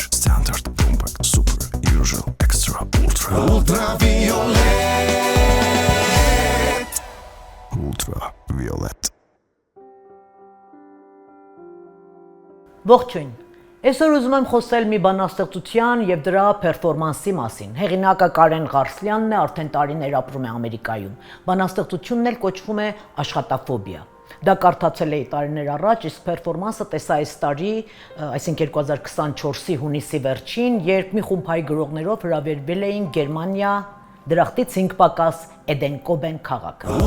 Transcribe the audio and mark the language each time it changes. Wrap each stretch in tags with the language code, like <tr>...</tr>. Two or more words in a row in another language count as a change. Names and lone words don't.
<en>Standard, compact, super, usual, extra, ultra. Ultraviolet. Ultraviolet.</en> <hy>Ողջույն։ Այսօր ուզում եմ խոսել մի բանաստեղծության եւ դրա պերֆորմանսի մասին։ Հեղինակը Կարեն Ղարսլյանն է, արդեն տարիներ ապրում է Ամերիկայում։ Բանաստեղծությունն էլ կոչվում է աշխատաֆոբիա։ Դա կարդացել էի տարիներ առաջ, իսկ պերֆորմանսը տեսա այս տարի, այսինքն 2024-ի հունիսի վերջին, երբ մի խումբ հայ գրողներով հրավիրվել էին Գերմանիա, Դրախտից 5 պակաս Էդենկոբեն քաղաքը։</hy>